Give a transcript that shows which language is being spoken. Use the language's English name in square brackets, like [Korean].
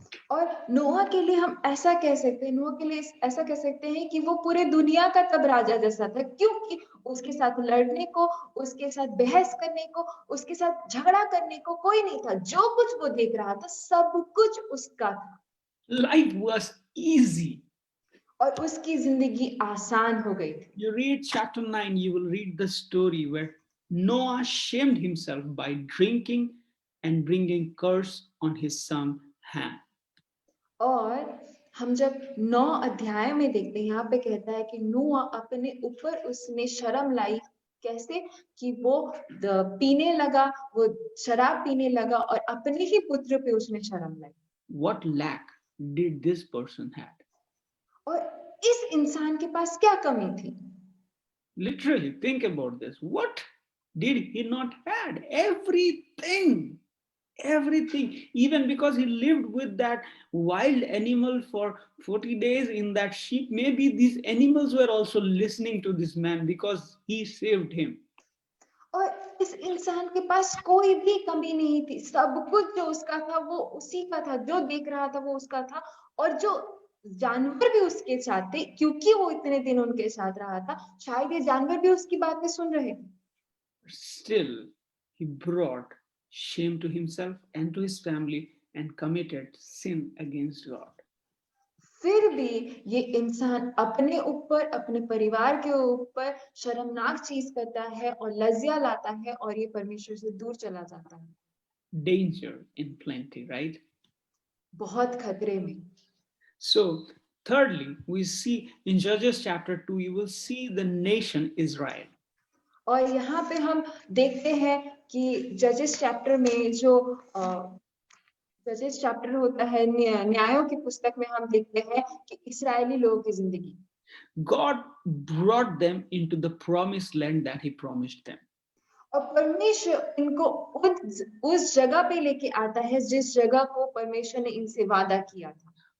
[Hindi] और नोआ के लिए हम ऐसा कह सकते हैं, नोआ के लिए ऐसा कह सकते हैं कि वो पूरे दुनिया का तब राजा जैसा था, क्योंकि उसके साथ लड़ने को, उसके साथ बहस करने को, उसके साथ झगड़ा करने को कोई नहीं था। जो कुछ वो देख रहा था सब कुछ उसका था [English] Life was easy. [Hindi] और उसकी जिंदगी आसान हो गई थी। [English] You read chapter 9, you will read the story where Noah shamed himself by drinking and bringing curse on his son Ham. [Hindi] और हम जब 9 अध्याय में देखते हैं, यहाँ पे कहता है कि नूह अपने ऊपर उसने शर्म लाई। कैसे? कि वो पीने लगा, वो शराब पीने लगा और अपने ही पुत्र पे उसने शर्म लाई। [English] What lack did this person have? [Hindi] और इस इंसान के पास क्या कमी थी? [English] Literally, think about this. What did he not had? Everything. Everything. Even because he lived with that wild animal for 40 days in that sheep, maybe these animals were also listening to this man because he saved him. [Hindi] और इस इंसान के पास कोई भी कमी नहीं थी। सब कुछ जो उसका था वो उसी का था, जो देख रहा था वो उसका था। और जो जानवर भी उसके साथ थे, क्योंकि वो इतने दिन उनके साथ रहा था, शायद ये जानवर भी उसकी बातें सुन रहे थे। [English] Still, he brought shame to himself and to his family and committed sin against God. [Hindi] फिर भी ये इंसान अपने ऊपर, अपने परिवार के ऊपर शर्मनाक चीज करता है और लज्जा लाता है और ये परमेश्वर से दूर चला जाता है। [English] Danger in plenty, right? [Hindi] बहुत खतरे में। [English] So, thirdly, we see in Judges chapter 2, you will see the nation Israel. [Hindi] और यहाँ पे हम देखते हैं कि जजेस चैप्टर में जो जजेस चैप्टर होता है, न्यायों की पुस्तक में हम देखते हैं कि इस्राएली लोगों की जिंदगी, [English] God brought them into the promised land that he promised them. [Hindi] और परमेश्वर इनको उस जगह पे लेके आता है जिस जगह को परमेश्वर ने इनसे वादा किया था।